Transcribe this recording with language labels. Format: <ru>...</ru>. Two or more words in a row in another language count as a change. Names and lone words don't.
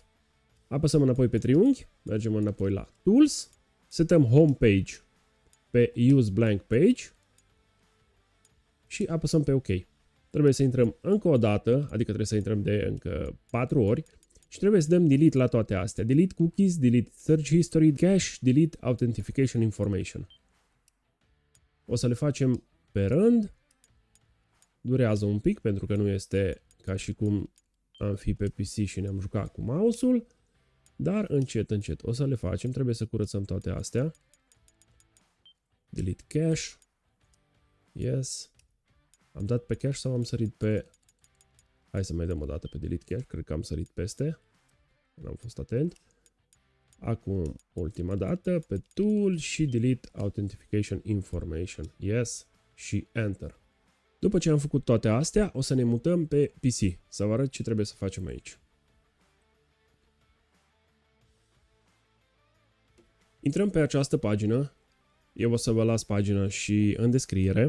<ro>Apăsăm înapoi pe triunghi, mergem înapoi la Tools, setăm Homepage pe Use Blank Page și apăsăm pe OK. Trebuie să intrăm încă o dată, adică trebuie să intrăm de încă 4 ori și trebuie să dăm delete la toate astea.</ro> <en>Delete cookies, delete search history, cache, delete authentication information.</en> <ro>O să le facem pe rând. Durează un pic pentru că nu este ca și cum am fi pe PC și ne-am jucat cu mouse-ul, dar încet, încet o să le facem. Trebuie să curățăm toate astea.</ro> <en>Delete cache. Yes.</en> <ro>Am dat pe cache sau am sărit pe... Hai să mai dăm o dată pe</ro> <en>delete cache.</en> <ro>Cred că am sărit peste. Nu am fost atent. Acum, ultima dată, pe tool și</ro> <en>delete authentication information.</en> <ro>Yes. Și enter. După ce am făcut toate astea, o să ne mutăm pe PC. Să vă arăt ce trebuie să facem aici. Intrăm pe această pagină. Eu o să vă las pagina și în descriere.</ro>